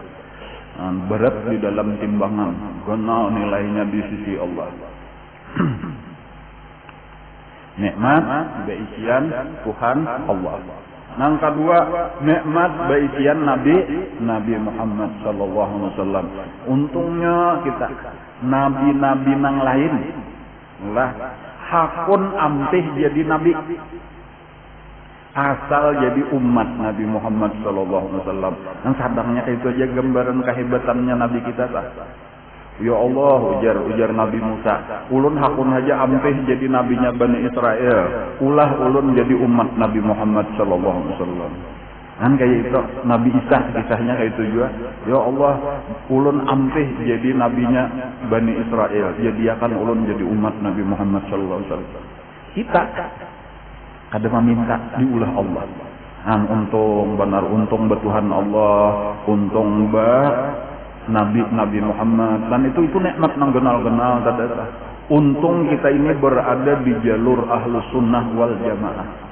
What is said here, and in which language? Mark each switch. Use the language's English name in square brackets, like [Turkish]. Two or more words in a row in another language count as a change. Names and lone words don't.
[Banjar] Berat di dalam timbangan, kenal nilainya di sisi Allah. Nikmat beisian Tuhan Allah. Yang kedua, nikmat beisian Nabi Muhammad [Arabic] صلى الله عليه وسلم. [Banjar] Untungnya kita nabi-nabi nang lain lah hakun ampih jadi nabi. Asal jadi umat Nabi Muhammad [Arabic] صلى الله عليه وسلم. [Banjar] Yang sadangnya itu aja gambaran kehebatannya nabi kita sah. Ya Allah, ujar Nabi Musa, ulun hakun aja ampih jadi nabinya Bani Israel. Ulah ulun jadi umat Nabi Muhammad [Arabic] صلى الله عليه وسلم. [Banjar] Kan kayak itu Nabi Isa kisahnya kayak itu juga. Ya Allah, ulun ampih jadi nabinya Bani Israel. Jadiakan ulun jadi umat Nabi Muhammad [Arabic] صلى الله عليه وسلم. [Banjar] Kita kada meminta diulah Allah. Untung benar, untung betuhan Allah, untung Nabi Muhammad, dan itu nikmat nang genal-genal tadasa. Untung kita ini berada di jalur [Arabic] أهل السنة والجماعة.